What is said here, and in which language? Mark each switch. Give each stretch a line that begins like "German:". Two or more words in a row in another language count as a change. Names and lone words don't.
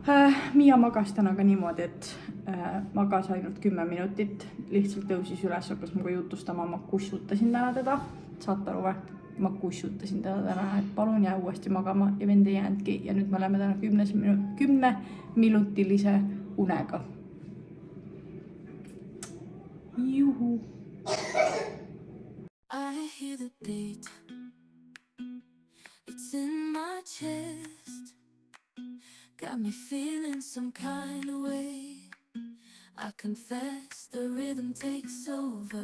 Estonian: Miia magas täna ka niimoodi, et magas ainult 10 minutit, lihtsalt tõusis üles, hakkas muga jutustama, ma kussutasin täna teda, saate aru või? Ma kussutasin teda täna, et palun jää uuesti magama ja vend ei jäänudki ja nüüd me oleme täna 10-minutilise unega. Juhu!
English: I hear the beat. It's in my chest. Got me feeling some kind of way. I confess the rhythm takes over.